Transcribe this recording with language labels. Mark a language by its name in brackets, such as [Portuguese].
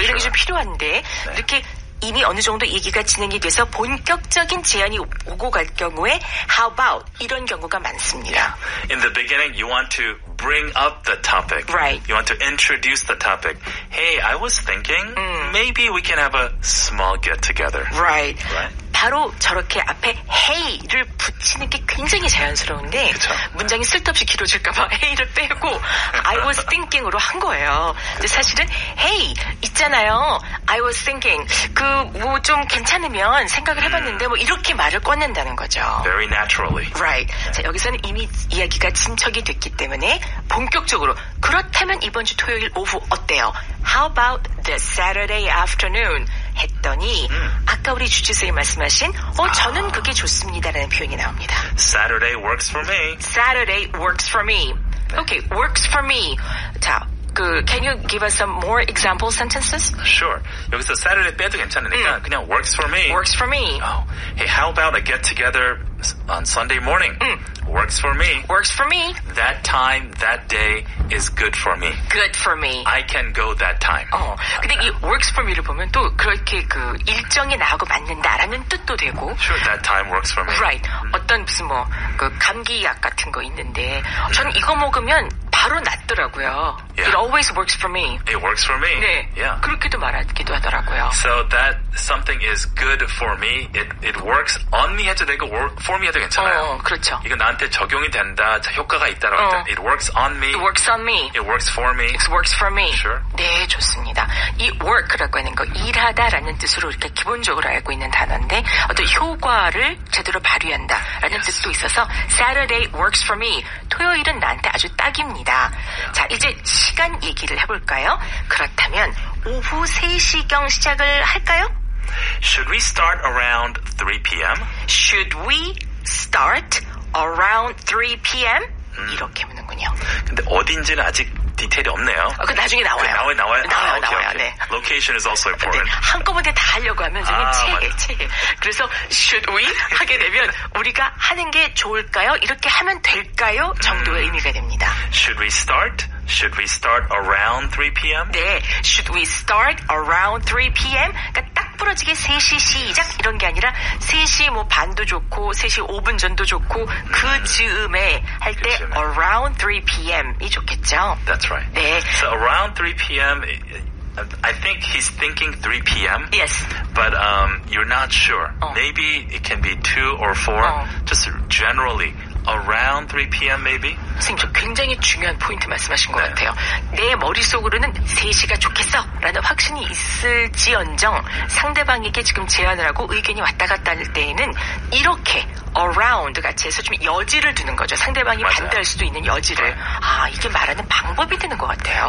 [Korean] 이런 게 좀 필요한데 네. 이렇게 이미 어느 정도 얘기가 진행이 돼서 본격적인 제안이 오고 갈 경우에 [English] how about [Korean] 이런 경우가 많습니다. [English] In the beginning, you want to bring up the topic. Right. You want to introduce the topic. Hey, I was thinking maybe we can have a small get together. Right. Right. [Korean] 바로 저렇게 앞에 hey를 붙이는 게 굉장히 자연스러운데 그쵸. 문장이 쓸데없이 길어질까봐 hey를 빼고 I was thinking으로 한 거예요. 근데 사실은 hey 있잖아요. I was thinking 뭐 좀 괜찮으면 생각을 해봤는데 뭐 이렇게 말을 꺼낸다는 거죠. [English] Very naturally. Right. [Korean] 자, 여기서는 이미 이야기가 진척이 됐기 때문에 본격적으로 그렇다면 이번 주 토요일 오후 어때요? [English] How about this Saturday afternoon? [Korean] 했더니 아까 우리 주지선생님 말씀하신 저는 그게 좋습니다라는 표현이 나옵니다. [English] Saturday works for me. Saturday works for me. Okay, works for me. 자, can you give us some more example sentences? Sure. [Korean] 여기서 Saturday 빼도 괜찮으니까 그냥 [English] works for me. Works for me. Oh, hey, how about a get together on Sunday morning? Works for me. Works for me. That time, that day is good for me. Good for me. I can go that time. [Korean] 근데 이 [English] works for me [Korean] 를 보면 또 그렇게 일정이 나하고 맞는다라는 뜻도 되고. [English] Sure, that time works for me. Right. [Korean] 어떤 무슨 감기약 같은 거 있는데 저는 이거 먹으면 바로 낫더라고요. [English] Yeah. It always works for me. It works for me. [Korean] 네. [English] Yeah. [Korean] 그렇게도 말하기도 하더라고요. [English] So that something is good for me. It works on me [Korean] 해도 되고 [English] work for me [Korean] 해도 괜찮아요. 그렇죠. 이거 나한테 적용이 된다. 효과가 있다라고 할 때. [English] It works on me. It works on me. It works for me. It works for me. Sure. [Korean] 네, 좋습니다. 이 work라고 하는 거 일하다라는 뜻으로 이렇게 기본적으로 알고 있는 단어인데 어떤 효과를 제대로 발휘한다라는 뜻도 있어서 [English] Saturday works for me. [Korean] 토요일은 나한테 아주 딱입니다. 자, 이제 시간 얘기를 해볼까요? 그렇다면 오후 3시경 시작을 할까요? [English] Should we start around 3 p.m.? Should we start around 3 p.m.? [Korean] 이렇게 묻는군요. 근데 어딘지는 아직 디테일이 없네요. 그 나중에 나와요. 나와요? 나와요. 오케이. 네. [English] Location is also [Korean] 네, [English] important. [Korean] 한꺼번에 다 하려고 하면 저는 체해. 그래서 [English] should we [Korean] 하게 되면 우리가 하는 게 좋을까요? 이렇게 하면 될까요? 정도의 의미가 됩니다. [English] Should we start around 3 p.m.? 네, should we start around 3 p.m.? [Korean] 그러니까 딱 부러지게 3시 시작 이런 게 아니라 3시 뭐 반도 좋고 3시 5분 전도 좋고 그 즈음에 할 때 [English] around 3 p.m. [Korean] 이 좋겠죠. [English] That's right. [Korean] 네. [English] So around 3 p.m. I think he's thinking 3 p.m. Yes. But you're not sure. Maybe it can be 2 or 4. Just generally around 3 p.m. maybe. [Korean] 선생님, 저 굉장히 중요한 포인트 말씀하신 것 같아요. 내 머릿속으로는 3시가 좋겠어 라는 확신이 있을지언정 상대방에게 지금 제안을 하고 의견이 왔다 갔다 할 때에는 이렇게 around 같이 해서 좀 여지를 두는 거죠. 상대방이 맞아요. 반대할 수도 있는 여지를. 아, 이게 말하는 방법이 되는 것 같아요.